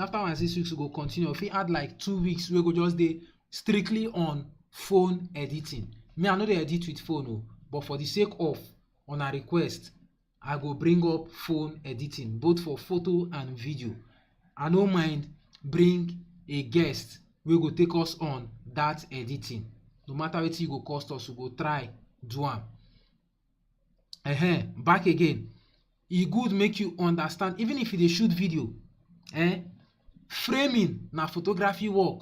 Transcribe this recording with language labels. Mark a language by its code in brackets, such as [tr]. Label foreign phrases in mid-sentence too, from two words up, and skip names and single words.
[pcm] After our 6 weeks, we go continue. If we add like 2 weeks, we go just dey strictly on phone editing. Me, I no dey edit with phone, but for the sake of on a request, I go bring up phone editing, both for photo and video. I no mind bring a guest wey go take us on that editing. No matter wetin e go cost us, we go try do am. Back again. E good make you understand, even if you dey shoot video, framing na photography work.